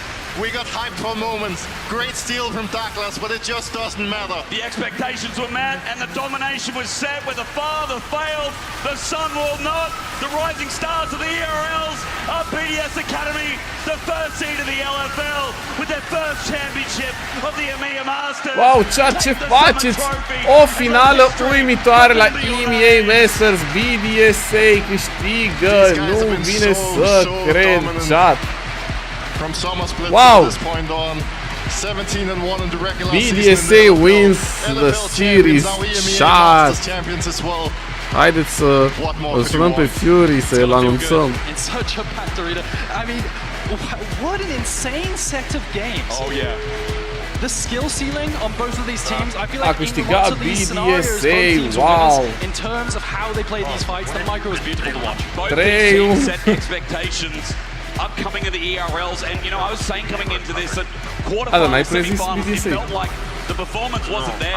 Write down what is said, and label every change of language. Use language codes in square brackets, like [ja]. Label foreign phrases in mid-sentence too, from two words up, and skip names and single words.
[en] We got hyped for a moment. Great steal from Douglas, but it just doesn't matter. The expectations were met and the domination was set where the father failed, the son will not. The rising stars of the ERLs are BDS Academy, the first seed of the LFL with their first championship of the EMEA Masters. [ro] Wow, ceea ce faceți! O finală uimitoare la EMEA Masters. BDSA câștigă. Nu vine să cred, chat. Wow! [en] BDSA wins the series, chat. [ro] Haideți să îl sunăm pe Fury să-l anunțăm. [en] In such a packed arena. I mean, what an insane set of games. Oh yeah. The skill ceiling on both of these teams, I feel like in câștigat lots of these scenarios, both teams were winners in terms of how they play these fights. The micro is beautiful to watch. Both teams set expectations upcoming in the ERLs, and you know, I was saying coming into this that quarterfinals, semi-finals, it felt like the performance wasn't there.